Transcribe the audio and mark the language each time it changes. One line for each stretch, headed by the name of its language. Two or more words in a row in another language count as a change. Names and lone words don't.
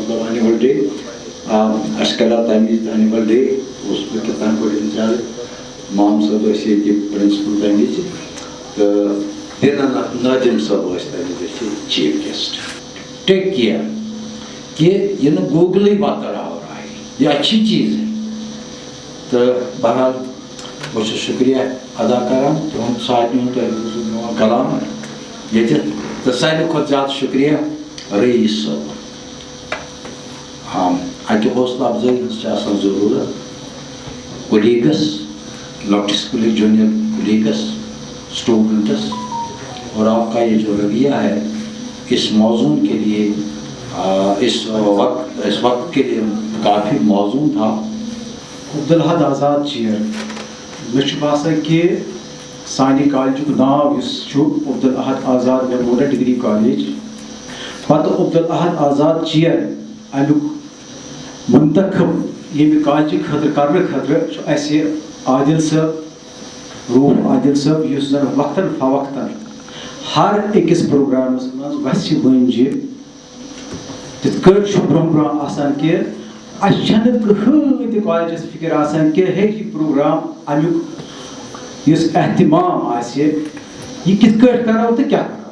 Kashmiri: مطلب
English: annual day
Kashmiri: اَسہِ کریو تمہِ وِزِ
English: annual day
Kashmiri: اوسُس بہٕ کِتھ کٔنۍ پٲٹھۍ زیادٕ مام صٲب ٲسۍ ییٚتہِ پرنسپل تمہِ وِزِ تہٕ نٲدِم صٲب ٲسۍ تمہِ وِزِ
English: chief guest take care
Kashmiri: کہ یہ نہ گوگلٕے وتر آورایہِ
Urdu: یہ اچھی چیز ہے
Kashmiri: تہٕ بہرحال بہٕ چھُس شُکریہ ادا کران تُہُنٛد سارنٕے ہُنٛد تۄہہِ بوٗزوُ میون کلام ییٚتہِ تہٕ ساروی کھۄتہٕ زیادٕ شُکریہ رئیٖس صٲبُن اَکہِ حوصلہٕ افضٲیی ہٕنٛز چھِ آسان ضروٗرت کولیٖگس لۄکٹِس جوٗنیئر کولیٖگس اسٹوڈنٹس
Urdu: اور آپ کا یہ جو رویہ ہے اس موضوع کے لیے اس وقت کے لیے کافی موزوں تھا.
Kashmiri: عبدالحد آزاد چیر مےٚ چھُ باسان کہِ سانہِ کالجُک ناو یُس چھُ عبدالحد آزاد میموریل ڈگری کالیج پتہٕ عبدالحد آزاد چیر امیُک منتخب ییٚمہِ کالجہِ خٲطرٕ کرنہٕ خٲطرٕ چھُ اَسہِ عادل صٲب روٗف عادل صٲب یُس زن وقتاً فوقتاً ہر أکِس پروگرامس منٛز وَسہِ ؤنجہِ تِتھ کٲٹھۍ چھُ برونٛہہ برونٛہہ آسان کہِ اَسہِ چھنہٕ کٕہٕنۍ تہِ کالجس فِکر آسان کہِ ہے یہِ پروگرام امیُک یُس احتمام آسہِ یہِ کِتھ کٲٹھۍ کرو تہٕ کیٛاہ کرو.